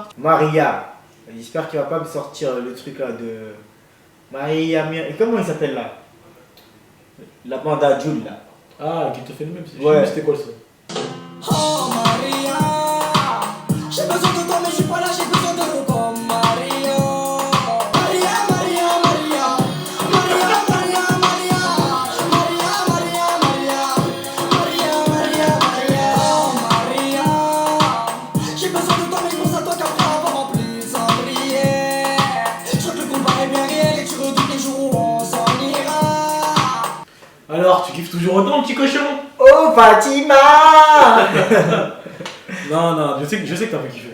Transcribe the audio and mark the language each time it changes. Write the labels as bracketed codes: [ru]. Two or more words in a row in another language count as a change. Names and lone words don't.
[fr] Maria, j'espère qu'il va pas me sortir le truc là de... Maria, comment il s'appelle là? La bande à Jules là. Ah, qui te fait le même, je sais Ouais. plus c'était quoi le son. Oh Maria, j'ai besoin de toi mais je suis pas là, j'ai besoin de nous comme Maria. Maria, Maria, Maria, Maria, Maria, Maria, Maria, Maria, Maria, Maria, Maria, Maria, oh Maria, j'ai besoin de toi mais je pense à toi qu'après avoir rempli le cendrier. Je crois que le combat est bien réel et tu redoutes les jours où on s'en ira. Alors, tu kiffes toujours autant, petit cochon? Oh Fatima. Non, je sais que t'as fait kiffer.